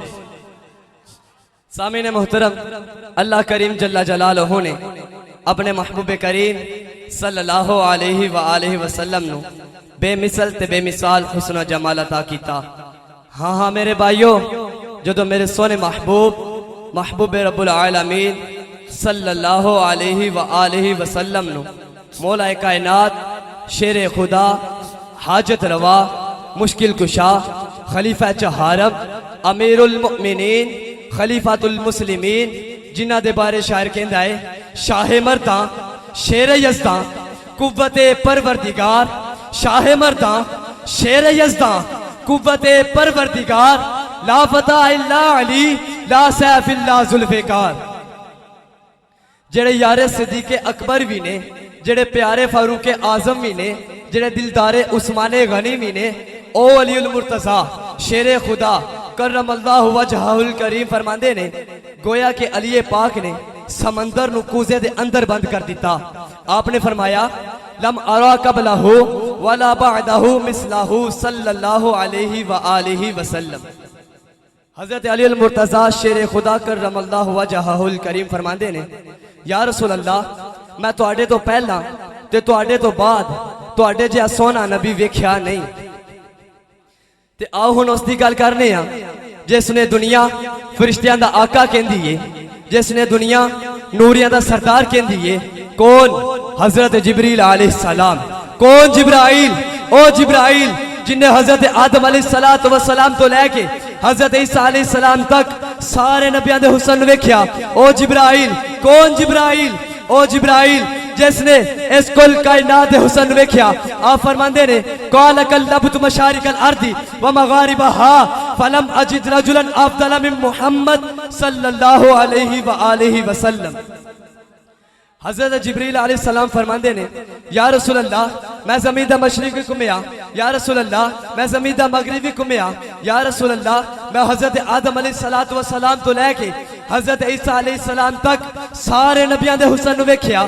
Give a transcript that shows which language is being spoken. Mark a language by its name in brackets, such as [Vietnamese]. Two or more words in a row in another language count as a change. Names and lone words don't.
[Punjabi] سامعین محترم، اللہ کریم [Arabic] جل جلاله [Punjabi] نے اپنے محبوب کریم [Arabic] صلى الله عليه وآله وسلم [Punjabi] نوں بے مثل تے بے مثال حسن جمال عطا کیتا. ہاں ہاں میرے بھائیو، جو میرے سوہنے محبوب [Arabic] رب العالمين صلى الله عليه وآله [Punjabi] وسلم نوں مولائے کائنات شیر خدا حاجت روا مشکل کشا خلیفہ چہارم امیر المومنین خلیفۃ المسلمین جنہاں دے بارے شاعر کہندا ہے [Persian] شاه مردان شیر یزدان قوت پروردگار, شاه مردان شیر یزدان قوت پروردگار [Arabic] لا فتى إلا علي لا سيف إلا ذو الفقار. [Punjabi] جیہڑے یارِ صدیق اکبر بھی نے، جیہڑے پیارے فاروق اعظم بھی نے، جیہڑے دلدارِ عثمان غنی بھی نے، او علی المرتضیٰ شیر خدا [Arabic] كرم الله وجهه الكريم [Punjabi] فرماندے نے گویا کہ علی پاک نے سمندر نوں کوزے دے اندر بند کر دتا. آپ نے فرمایا [Arabic] لم أر قبله ولا بعده مثله صلى الله عليه وآله وسلم. [Punjabi] حضرت علی المرتضیٰ شیر خدا [Arabic] كرم الله وجهه الكريم [Punjabi] فرماندے نے [Arabic] يا رسول الله, [Punjabi] میں تہاڈے توں پہلاں تے تہاڈے توں بعد ਤੁਹਾਡੇ ਜਿਹਾ ਸੋਹਣਾ ਨਬੀ ਵੇਖਿਆ ਨਹੀਂ। ਤੇ ਆਓ ਹੁਣ ਉਸ ਦੀ ਗੱਲ ਕਰਨੇ ਆ ਜਿਸ ਨੇ ਦੁਨੀਆ ਫਰਿਸ਼ਤਿਆਂ ਦਾ ਆਕਾ ਕਹਿੰਦੀ ਏ, ਜਿਸ ਨੇ ਦੁਨੀਆ ਨੂਰੀਆਂ ਦਾ ਸਰਦਾਰ ਕਹਿੰਦੀ ਏ। ਕੌਣ? حضرت جبریل علیہ السلام. کون؟ جبرائیل. او جبرائیل جنہے حضرت آدم علیہ السلام توں لے کے حضرت عیسیٰ علیہ السلام تک سارے نبیاں دے حسن ویکھیا. او جبرائیل۔ کون؟ جبرائیل. او جبرائیل جس نے اس کل کائنات دے حسن ویکھیا. آپ فرماندے نے [Arabic] قال قلبت مشارق الأرض ومغاربها فلم أجد رجلا أفضل من محمد صلى الله عليه وآله وسلم. [Punjabi] حضرت جبریل علیہ السلام فرماندے نے [Arabic] يا رسول الله [Punjabi] میں زمین دا مشرق گھمیا, [Arabic] يا رسول الله [Punjabi] میں زمین دا مغرب گھمیا, [Arabic] يا رسول الله [Punjabi] میں حضرت آدم علیہ السلام توں لے کے حضرت عیسیٰ علیہ السلام تک سارے نبیاں دے حسن ویکھیا.